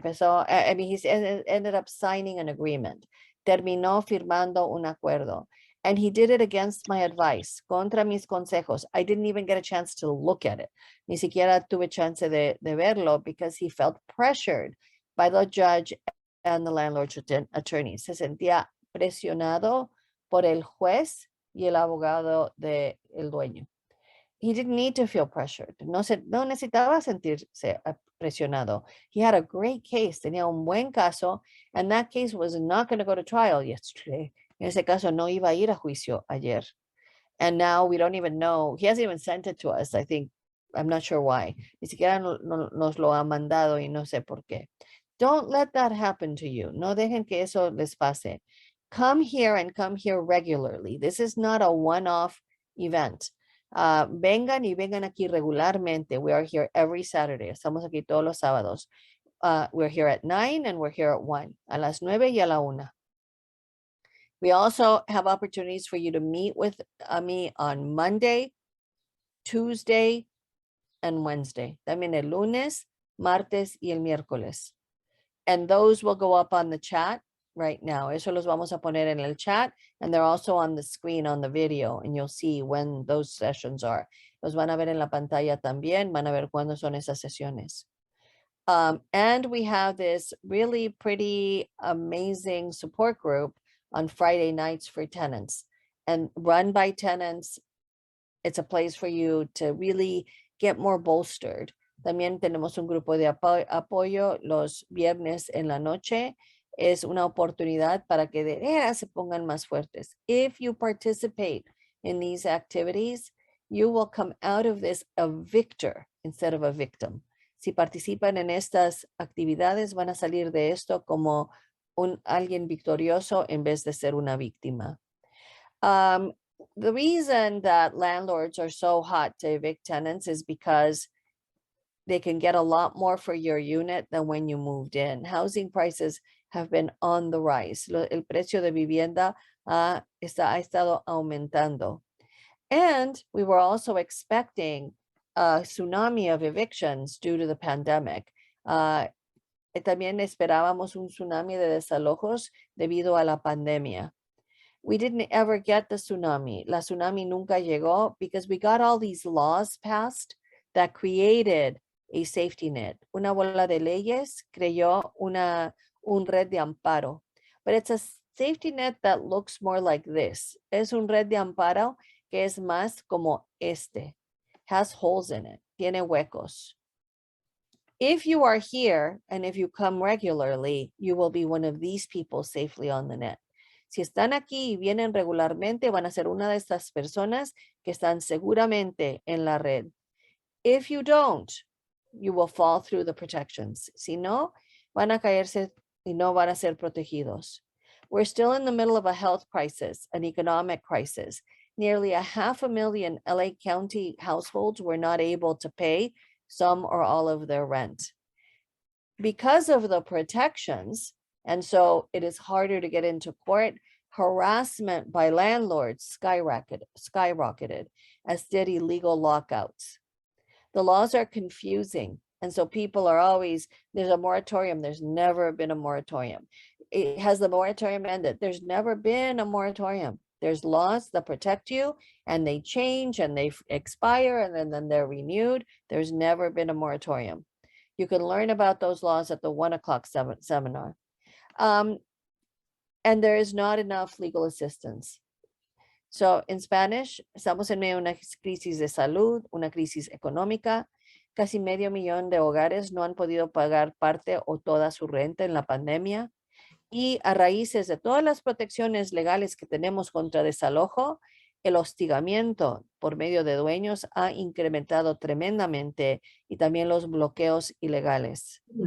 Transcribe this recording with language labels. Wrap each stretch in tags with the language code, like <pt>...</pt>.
<en>He ended up signing an agreement.</en> <es>Terminó firmando un acuerdo.</es> <en>And he did it against my advice,</en> <es>contra mis consejos.</es> <en>I didn't even get a chance to look at it.</en> <es>Ni siquiera tuve chance de verlo</es> <en>because he felt pressured by the judge and the landlord's attorney.</en> <es>Se sentía presionado por el juez y el abogado del dueño.</es> <en>He didn't need to feel pressured.</en> <es>No necesitaba sentirse presionado.</es> <en>He had a great case.</en> <es>Tenía un buen caso,</es> <en>and that case was not going to go to trial yesterday.</en> <es>En ese caso no iba a ir a juicio ayer.</es> <en>And now we don't even know. He hasn't even sent it to us, I think. I'm not sure why.</en> <es>Ni siquiera nos lo ha mandado y no sé por qué.</es> <en>Don't let that happen to you.</en> <es>No dejen que eso les pase.</es> <en>Come here and come here regularly. This is not a one-off event.</en> <es>Vengan y vengan aquí regularmente.</es> <en>We are here every Saturday.</en> <es>Estamos aquí todos los sábados.</es> <en>We're here at 9 and we're here at 1.</en> <es>A las 9 y a la 1.</es> <en>We also have opportunities for you to meet with me on Monday, Tuesday, and Wednesday.</en> <es>También el lunes, martes y el miércoles.</es> <en>And those will go up on the chat right now.</en> <es>Eso los vamos a poner en el chat,</es> <en>and they're also on the screen on the video, and you'll see when those sessions are.</en> <es>Los van a ver en la pantalla también, van a ver cuándo son esas sesiones.</es> <en>And we have this really pretty amazing support group on Friday nights for tenants, and run by tenants. It's a place for you to really get more bolstered.</en> <es>También tenemos un grupo de apoyo los viernes en la noche. Es una oportunidad para que de veras se pongan más fuertes.</es> <en>If you participate in these activities, you will come out of this a victor instead of a victim.</en> <es>Si participan en estas actividades, van a salir de esto como alguien victorioso en vez de ser una víctima.</es> <en>The reason that landlords are so hot to evict tenants is because they can get a lot more for your unit than when you moved in. Housing prices have been on the rise.</en> <es>El precio de vivienda ha estado aumentando.</es> <en>And we were also expecting a tsunami of evictions due to the pandemic.</en> <es>También esperábamos un tsunami de desalojos debido a la pandemia.</es> <en>We didn't ever get the tsunami.</en> <es>La tsunami nunca llegó</es> <en>because we got all these laws passed that created a safety net.</en> <es>Una bola de leyes creó un red de amparo.</es> <en>But it's a safety net that looks more like this.</en> <es>Es un red de amparo que es más como este.</es> <en>Has holes in it.</en> <es>Tiene huecos.</es> <en>If you are here and if you come regularly, you will be one of these people safely on the net.</en> <es>Si están aquí y vienen regularmente, van a ser una de estas personas que están seguramente en la red.</es> <en>If you don't, you will fall through the protections.</en> <es>Si no, van a caerse y no van a ser protegidos.</es> <en>We're still in the middle of a health crisis, an economic crisis. Nearly 500,000 LA County households were not able to pay some or all of their rent because of the protections. And so it is harder to get into court. Harassment by landlords skyrocketed, as did illegal lockouts. The laws are confusing. And so people are always, there's a moratorium. There's never been a moratorium. Has the moratorium ended? There's never been a moratorium. There's laws that protect you and they change and they expire and then they're renewed. There's never been a moratorium. You can learn about those laws at the 1 o'clock seminar. And there is not enough legal assistance. So in Spanish,</en> <es>estamos en medio de una crisis de salud, una crisis económica. Casi medio millón de hogares no han podido pagar parte o toda su renta en la pandemia. Y a raíces de todas las protecciones legales que tenemos contra desalojo, el hostigamiento por medio de dueños ha incrementado tremendamente y también los bloqueos ilegales.</es>